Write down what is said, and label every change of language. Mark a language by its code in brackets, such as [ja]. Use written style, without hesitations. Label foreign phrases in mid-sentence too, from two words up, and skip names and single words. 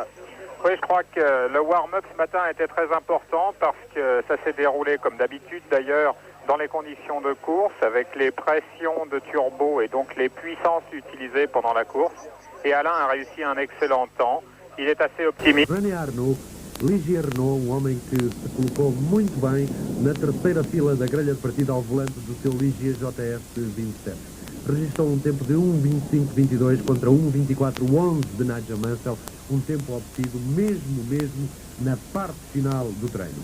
[fr] Oui, je crois que le warm-up ce matin était très important parce que ça s'est déroulé comme d'habitude d'ailleurs dans les conditions de course avec les pressions de turbo et donc les puissances utilisées pendant la course. Et Alain a réussi un excellent temps. Il est assez optimiste. [pt] René Arnoux, Ligier Renault, homem que se colocou muito bem na terceira fila da grelha de partida ao volante do seu Ligier JS 27. Registrou tempo de 1:25:22 contra 1:24:11 de Nigel Mansell, tempo obtido mesmo na parte final do treino.